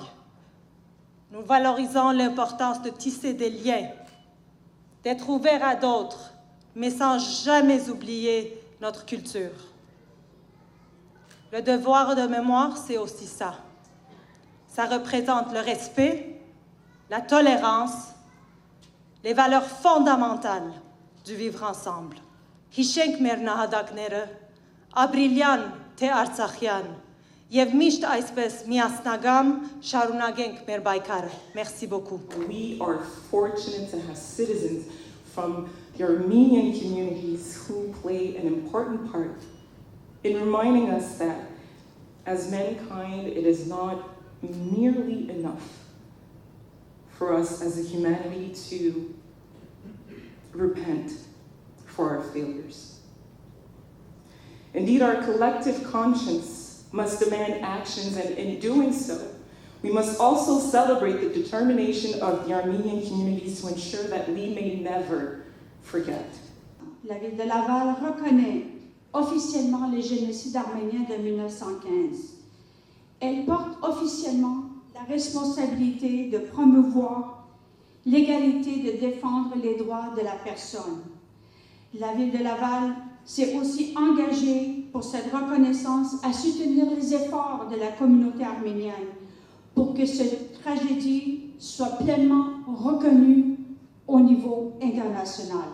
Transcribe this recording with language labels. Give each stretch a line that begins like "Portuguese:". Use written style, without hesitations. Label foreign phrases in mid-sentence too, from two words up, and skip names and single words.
French: Nous valorisons l'importance de tisser des liens, d'être ouverts à d'autres, mais sans jamais oublier notre culture. Le devoir de mémoire, c'est aussi ça. Ça représente le respect, la tolérance, les valeurs fondamentales du vivre ensemble.
Armenian: Hիշենք մեր նահատակները, ապրիլյան թե արցախյան, եւ միշտ այսպես միասնական շարունակենք մեր պայքարը.
French: Merci beaucoup.
English: We are fortunate to have citizens from the Armenian communities who play an important part in reminding us that as mankind, it is not nearly enough for us as a humanity to repent for our failures. Indeed, our collective conscience must demand actions, and in doing so, we must also celebrate the determination of the Armenian communities to ensure that we may never forget.
French: La ville de Laval reconnaît officiellement le génocide arménien de 1915. Elle porte officiellement la responsabilité de promouvoir l'égalité, de défendre les droits de la personne. La ville de Laval s'est aussi engagée pour cette reconnaissance à soutenir les efforts de la communauté arménienne pour que cette tragédie soit pleinement reconnue au niveau international.